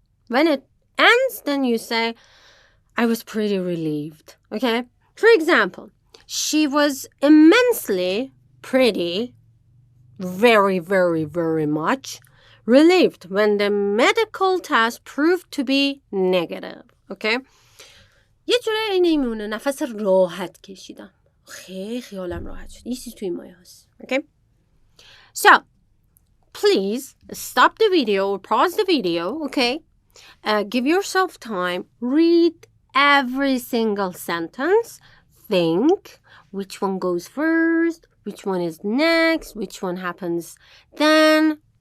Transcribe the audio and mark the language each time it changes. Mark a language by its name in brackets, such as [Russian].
[English] When it ends, then you say, I was pretty relieved, okay? For example, she was immensely pretty, very, very, very much relieved when the medical test proved to be negative, okay? [Persian] یه جوری نمیمونه نفس راحت کشیدم. خیلی خیالم راحت شد. یه چیز توی مایه هست, okay? [English] So, please stop the video or pause the video, okay? Give yourself time. Read every single sentence. Think which one goes first, which one is next, which one happens then.